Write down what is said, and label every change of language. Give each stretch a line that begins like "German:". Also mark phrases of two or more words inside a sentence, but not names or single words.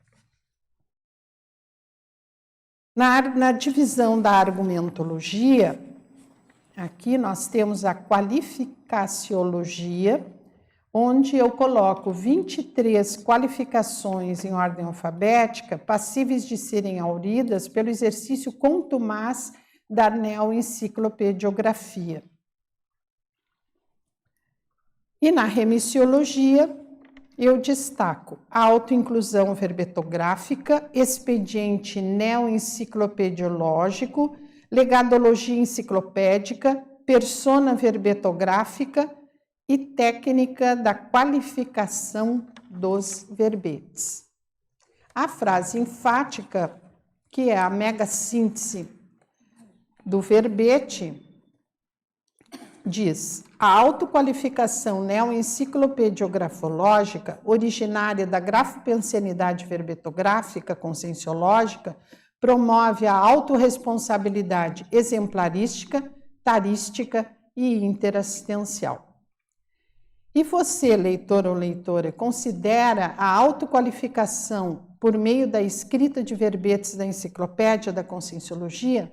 Portuguese: Na divisão da argumentologia, aqui nós temos a qualificaciologia, onde eu coloco 23 qualificações em ordem alfabética passíveis de serem auridas pelo exercício contumaz da neoenciclopediografia. E na remissiologia, eu destaco a autoinclusão verbetográfica, expediente neoenciclopediológico, legadologia enciclopédica, persona verbetográfica e técnica da qualificação dos verbetes. A frase enfática, que é a mega síntese do verbete, diz: a autoqualificação neoenciclopediografológica, originária da grafopensenidade verbetográfica conscienciológica, promove a autorresponsabilidade exemplarística, tarística e interassistencial. E você, leitor ou leitora, considera a autoqualificação por meio da escrita de verbetes da Enciclopédia da Conscienciologia?